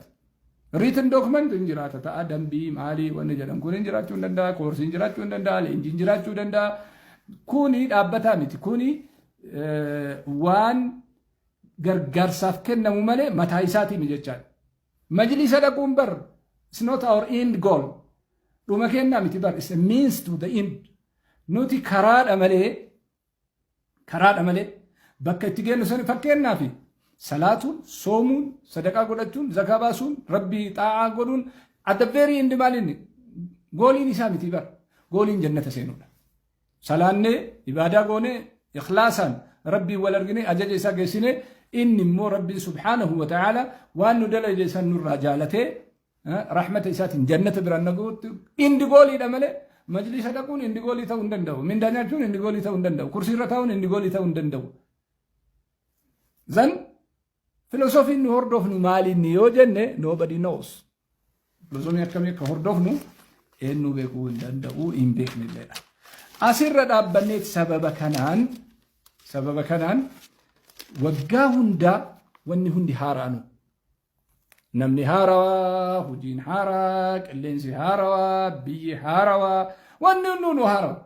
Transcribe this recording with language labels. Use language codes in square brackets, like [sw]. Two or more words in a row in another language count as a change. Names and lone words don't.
[en] Written document [om] hin jiraata ta'a dambii maalii wanni jedhan kun hin jiraachuu hin danda'a koorsiin hin jiraachuu hin danda'a leenjiin hin jiraachuu danda'a. Kuni dhaabbataa miti kuni waan gargaarsaaf kennamu malee mataa isaatii jechaadha. Majlisa dhaquun bar [en] it's not our end goal. Dhuma kennaa miti bar it's a means to the end. [om] Nuti karaadha malee bakka itti geennu sani fakkeenyaafi salaatuun, soomuun, sadaqaa godhachuun, zakaa baasuun, rabbii xaa'aa godhuun [en] at the very end [om] maalinni gooliin isaa miti bar gooliin jannata seenuudha. Salaannee ibaadaa goonee ikhlaasaan rabbii wal argine ajaja isaa geessine inni immoo rabbii [ar] سبحانه وتعالى [om] waan nu dalaje san nurraa jaalatee rahmata isaatiin jannata biraan naguutti indi gooliidha malee majlisa dhaquun indi goolii ta'uu hin danda'u. Mindaa nyaachuun indi goolii ta'uu hin danda'u. Kursiirra taa'uun indi goolii ta'uu hin danda'u. Zan filosofiin nu hordofnu maalinni yoo jenne [en] nobody knows. [om] Filosofiin akkamii akka hordofnu eenyu beekuu hin danda'u hin beeknilleedha. Asirra dhaabbanneet sababa kanaan waggaa hundaa wanni hundi haaraanu. Namni haarawaa, hojiin haaraa, qilleensi haarawaa, biyyi haarawaa, wanni hunduu haarawaa.